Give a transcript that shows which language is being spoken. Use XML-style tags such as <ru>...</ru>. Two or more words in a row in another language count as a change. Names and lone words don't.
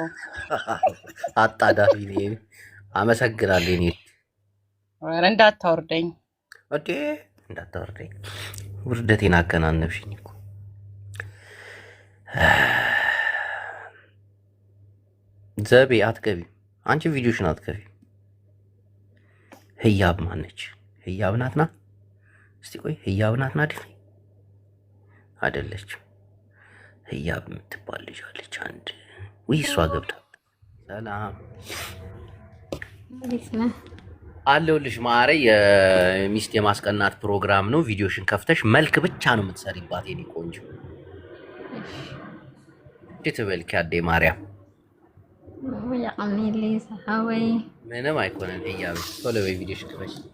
<am>አጣዳፊ ነኝ። አመሰግናለሁ። እኔ ኧረ እንዳታወርደኝ እንዴ እንዳታወርደኝ። ውርደቴን አከናነብሽኝ እኮ። ዘቤ አትገቢም አንቺ ቪዲዮሽን አትገቢ። ህያብ ማነች? ህያብ ናትና እስቲ ቆይ ህያብ ናትና አይደለችም። ህያብ የምትባል ልጅ አለች አንድ። ወይ እሷ ገብታ ሰላም አለሁልሽ ማረ። የሚስት የማስቀናት ፕሮግራም ነው። ቪዲዮሽን ከፍተሽ መልክ ብቻ ነው የምትሰሪባት የኔ ቆንጆ።</am> <ti>ትበልኪ አዴ ማርያም ምንም አይኮንም።</ti> <am>ህያብ ቶሎ በይ ቪዲዮሽን ክፈሽ።</am>